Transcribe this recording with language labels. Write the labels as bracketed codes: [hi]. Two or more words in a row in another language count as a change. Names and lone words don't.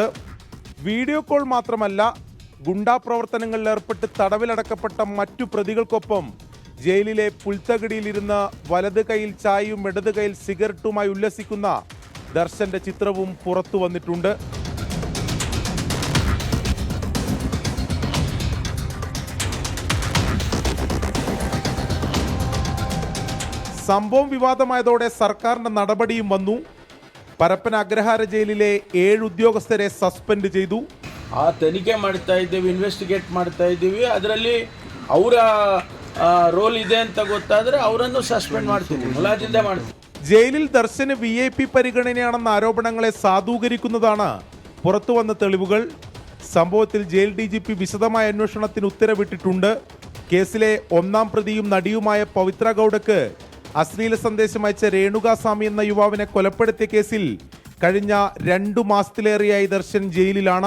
[ml] വീഡിയോ കോൾ മാത്രമല്ല, ഗുണ്ടാ പ്രവർത്തനങ്ങളിൽ ഏർപ്പെട്ട് തടവിലടക്കപ്പെട്ട മറ്റു പ്രതികൾക്കൊപ്പം ജയിലിലെ പുൽത്തകിടിയിലിരുന്ന് വലത് കൈയിൽ ചായയും ഇടത് കൈയിൽ സിഗരറ്റുമായി ഉല്ലസിക്കുന്ന ദർശന്റെ ചിത്രവും പുറത്തു വന്നിട്ടുണ്ട്. സംഭവം വിവാദമായതോടെ സർക്കാരിന്റെ നടപടിയും വന്നു. പരപ്പന അഗ്രഹാര ജയിലിലെ 7 ഉദ്യോഗസ്ഥരെ സസ്പെൻഡ് ചെയ്തു. [kn] ಆ ತನಿಖೆ ಮಾಡ್ತಾ ಇದ್ದೀವಿ, ಇನ್ವೆಸ್ಟಿಗೇಟ್ ಮಾಡ್ತಾ ಇದ್ದೀವಿ. ಅದರಲ್ಲಿ ಅವರ ರೋಲ್ ಇದೆ ಅಂತ ಗೊತ್ತಾದರೆ ಅವರನ್ನು ಸಸ್ಪೆಂಡ್ ಮಾಡ್ತೀವಿ, ಮುಲಾಜಿಂದ ಮಾಡ್ತೀವಿ. [ml] ജയിലിൽ ദർശന് VIP പരിഗണനയാണെന്ന ആരോപണങ്ങളെ സാധൂകരിക്കുന്നതാണ് പുറത്തു വന്ന തെളിവുകൾ. സംഭവത്തിൽ ജയിൽ DGP വിശദമായ അന്വേഷണത്തിന് ഉത്തരവിട്ടിട്ടുണ്ട്. കേസിലെ 1ാം പ്രതിയും നടിയുമായ പവിത്ര ഗൗഡക്ക് അശ്ലീല സന്ദേശം അയച്ച രേണുകാസ്വാമി എന്ന യുവാവിനെ കൊലപ്പെടുത്തിയ കേസിൽ കഴിഞ്ഞ 2 മാസത്തിലേറെയായി ദർശൻ ജയിലിലാണ്.